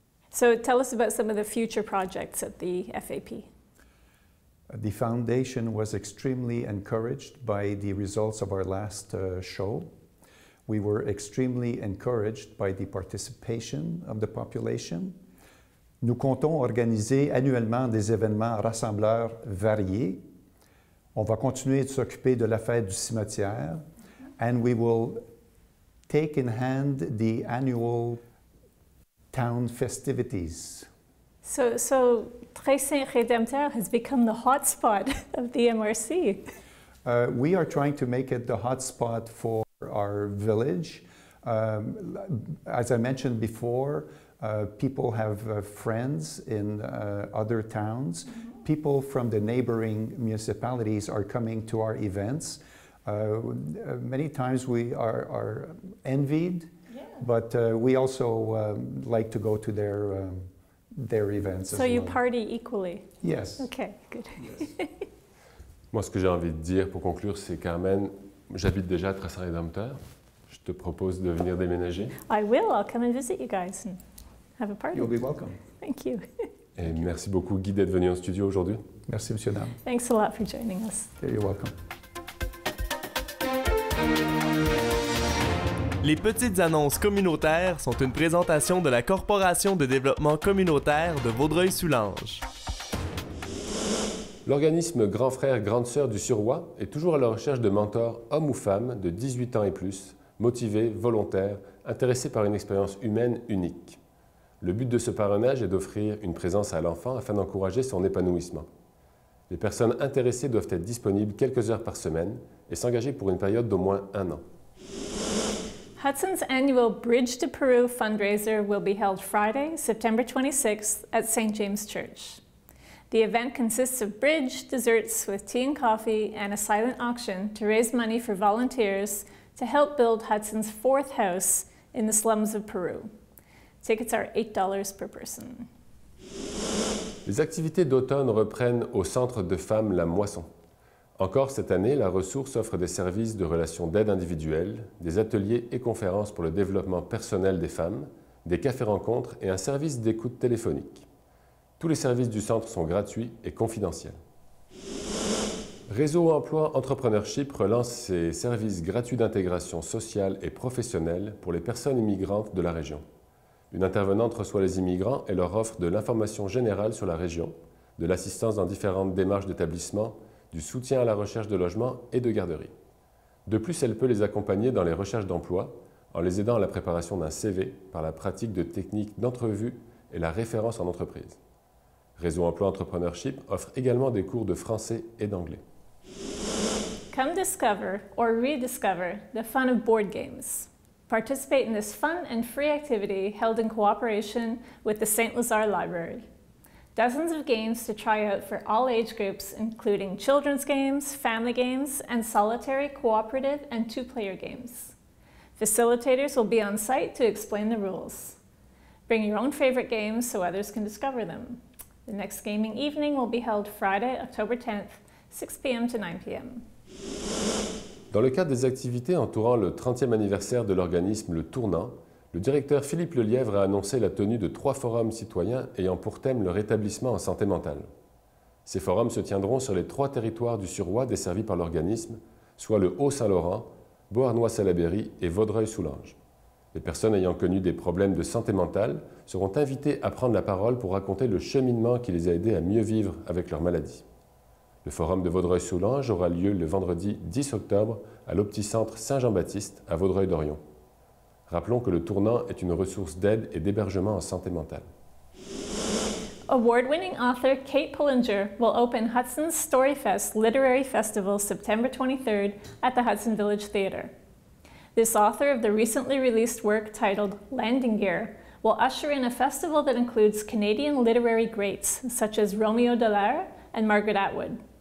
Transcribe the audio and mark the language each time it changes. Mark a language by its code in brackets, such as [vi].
[en] So tell us about some of the future projects at the FAP. The foundation was extremely encouraged by the results of our last show. We were extremely encouraged by the participation of the population. [fr] Nous comptons organiser annuellement des événements rassembleurs variés. On va continuer de s'occuper de la fête du cimetière, [en] and we will take in hand the annual town festivities. So Très-Saint-Rédempteur has become the hotspot of the MRC. We are trying to make it the hotspot for our village. As I mentioned before, people have friends in other towns. People from the neighboring municipalities are coming to our events. Many times we are envied, but we also like to go to their events So as well. you party equally? Yes. Okay, good. Yes. [fr] Moi, ce que j'ai envie de dire pour conclure, c'est Carmen, j'habite déjà à Très-Saint-Rédempteur. Je te propose de venir déménager. [en] I will. I'll come and visit you guys and have a party. You'll be welcome. Thank you. [fr] Et merci beaucoup, Guy, d'être venu en studio aujourd'hui. Merci, monsieur, dame. [en] Thanks a lot for joining us. Okay, you're welcome. [fr] Les petites annonces communautaires sont une présentation de la Corporation de développement communautaire de Vaudreuil-Soulanges. L'organisme Grand Frère, Grande Sœur du Suroît est toujours à la recherche de mentors, hommes ou femmes, de 18 ans et plus, motivés, volontaires, intéressés par une expérience humaine unique. Le but de ce parrainage est d'offrir une présence à l'enfant afin d'encourager son épanouissement. Les personnes intéressées doivent être disponibles quelques heures par semaine et s'engager pour une période d'au moins 1 an. [en] Hudson's annual Bridge to Peru fundraiser will be held Friday, September 26th at St. James Church. The event consists of bridge, desserts with tea and coffee, and a silent auction to raise money for volunteers to help build Hudson's 4th house in the slums of Peru. Tickets are $8 per person. [fr] Les activités d'automne reprennent au Centre de femmes La Moisson. Encore cette année, la ressource offre des services de relations d'aide individuelle, des ateliers et conférences pour le développement personnel des femmes, des cafés-rencontres et un service d'écoute téléphonique. Tous les services du centre sont gratuits et confidentiels. Réseau Emploi Entrepreneurship relance ses services gratuits d'intégration sociale et professionnelle pour les personnes immigrantes de la région. Une intervenante reçoit les immigrants et leur offre de l'information générale sur la région, de l'assistance dans différentes démarches d'établissement, du soutien à la recherche de logement et de garderie. De plus, elle peut les accompagner dans les recherches d'emploi en les aidant à la préparation d'un CV par la pratique de techniques d'entrevue et la référence en entreprise. Réseau Emploi Entrepreneurship offre également des cours de français et d'anglais. [en] Come discover or rediscover the fun of board games. Participate in this fun and free activity held in cooperation with the St. Lazare Library. Dozens of games to try out for all age groups, including children's games, family games, and solitary, cooperative, and two-player games. Facilitators will be on site to explain the rules. Bring your own favorite games so others can discover them. The next gaming evening will be held Friday, October 10th, 6 p.m. to 9 p.m. [fr] Dans le cadre des activités entourant le 30e anniversaire de l'organisme Le Tournant, le directeur Philippe Lelièvre a annoncé la tenue de 3 forums citoyens ayant pour thème le rétablissement en santé mentale. Ces forums se tiendront sur les 3 territoires du Suroît desservis par l'organisme, soit le Haut-Saint-Laurent, Beauharnois-Salaberry et Vaudreuil-Soulanges. Les personnes ayant connu des problèmes de santé mentale seront invitées à prendre la parole pour raconter le cheminement qui les a aidés à mieux vivre avec leur maladie. Le forum de Vaudreuil-Soulanges aura lieu le vendredi 10 octobre à l'Opticentre Saint-Jean-Baptiste à Vaudreuil-Dorion. Rappelons que le Tournant est une ressource d'aide et d'hébergement en santé mentale. [en] Award-winning author Kate Pullinger will open Hudson's Storyfest Literary Festival September 23rd at the Hudson Village Theatre. This author of the recently released work titled Landing Gear will usher in a festival that includes Canadian literary greats such as Romeo Dallaire and Margaret Atwood.